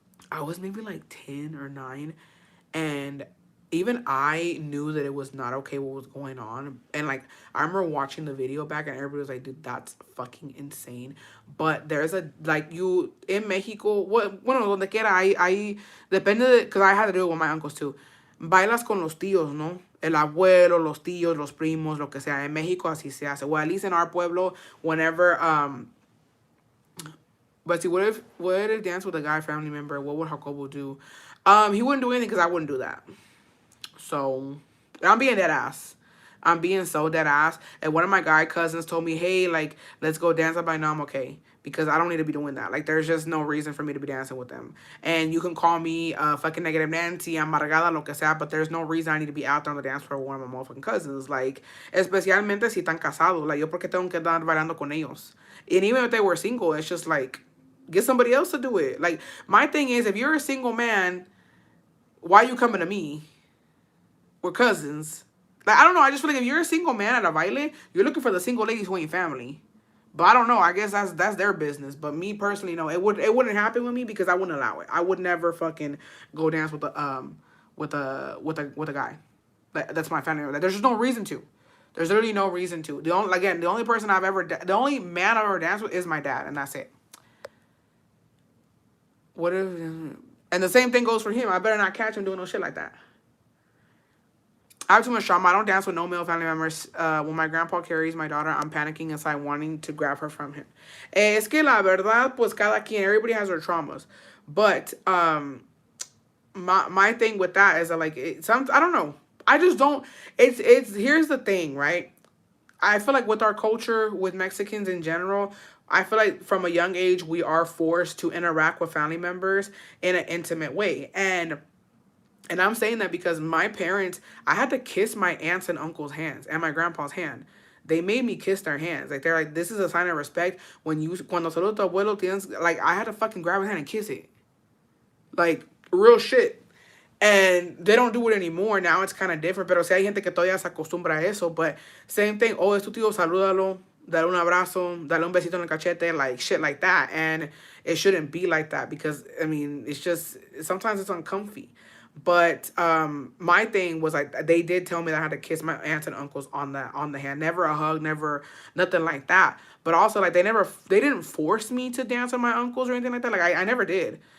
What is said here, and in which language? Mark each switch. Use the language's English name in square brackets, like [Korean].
[English] I was maybe like 10 or 9, and even I knew that it was not okay what was going on. And like, I remember watching the video back and everybody was like, dude, that's fucking insane. But there's you in Mexico, [Spanish] bueno, donde quiera, ahí depende, [English] because I had to do it with my uncles too. [Spanish] Bailas con los tíos, ¿no? El abuelo, los tíos, los primos, lo que sea. En México así se hace. [English] Well, at least in our pueblo, whenever, but see, what if dance with a guy family member? What would Jacobo do? He wouldn't do anything because I wouldn't do that. So, I'm being dead ass. I'm being so dead ass. And one of my guy cousins told me, hey, like, let's go dance. I'm like, no, I'm okay. Because I don't need to be doing that. Like, there's just no reason for me to be dancing with them. And you can call me fucking negative Nancy, [Spanish] amargada, lo que sea, [English] but there's no reason I need to be out there on the dance floor with one of my motherfucking cousins. [Spanish] Like, especialmente si están casados. Like, yo porque tengo que estar bailando con ellos. [English] And even if they were single, it's just like, get somebody else to do it. Like, my thing is, if you're a single man, why are you coming to me? We're cousins. Like, I don't know. I just feel like if you're a single man at a baile, you're looking for the single ladies who ain't family. But I don't know. I guess that's their business. But me personally, no, it wouldn't happen with me because I wouldn't allow it. I would never fucking go dance with a guy. That's my family. There's just no reason to. There's literally no reason to. The only man I've ever danced with is my dad, and that's it. What if? And the same thing goes for him. I better not catch him doing no shit like that. I have too much trauma. I don't dance with no male family members. When my grandpa carries my daughter, I'm panicking inside, wanting to grab her from him. [Spanish] Es que la verdad, pues cada quien, [English] everybody has their traumas. But my thing with that is that like I don't know. I just don't. It's here's the thing, right? I feel like with our culture, with Mexicans in general, I feel like from a young age we are forced to interact with family members in an intimate way, and I'm saying that because my parents, I had to kiss my aunts and uncles' hands and my grandpa's hand. They made me kiss their hands. Like they're like, this is a sign of respect. [Spanish] Cuando saludo tu abuelo tienes, [English] like I had to fucking grab his hand and kiss it. Like real shit. And they don't do it anymore. Now it's kind of different. [Spanish] Pero si hay gente que todavía se acostumbra a eso. [English] But same thing. [Spanish] Oh, es tu tío, salúdalo. Dale un abrazo. Dale un besito en el cachete. [English] Like shit like that. And it shouldn't be like that. Because, I mean, it's just, sometimes it's uncomfy. But my thing was like they did tell me that I had to kiss my aunts and uncles on the hand. Never a hug, never nothing like that. But also like they didn't force me to dance with my uncles or anything like that. Like I never did.